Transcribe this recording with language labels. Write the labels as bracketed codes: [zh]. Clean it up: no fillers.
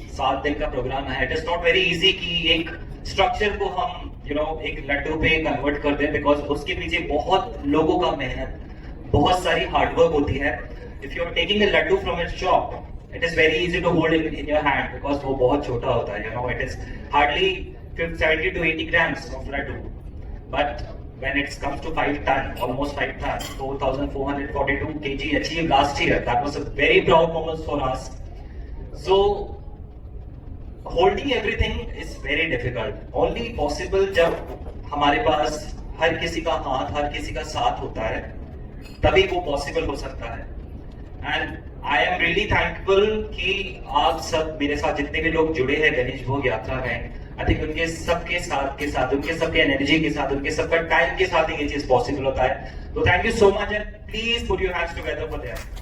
[hi] 7 दिन का प्रोग्राम है. [en] it is not very easy [hi] कि एक स्ट्रक्चर को हम एक लड्डू पे कन्वर्ट कर दें, बिकॉज उसके पीछे बहुत लोगों का मेहनत, बहुत सारी हार्डवर्क होती है. [en] if you are taking a laddu from its shop, it is very easy to hold in your hand, because [hi] वो बहुत छोटा होता है. [en] It is hardly 70 to 80 grams of laddu. But when it comes to 5 ton, almost 5 tons, 4,442 kg achieved last year. That was a very proud moment for us. So holding everything is very difficult. Only possible [hi] जब हमारे पास हर किसी का हाथ, हर किसी का साथ होता है, तभी वो पॉसिबल हो सकता है. [en] and I am really thankful [hi] कि आप सब मेरे साथ जितने भी लोग जुड़े हैं गणेश भोग यात्रा में, आई थिंक उनके सबके साथ उनके सबके एनर्जी के साथ, उनके सबका टाइम के साथ ये चीज पॉसिबल होता है. तो [en] Thank you so much and please put your hands together for that.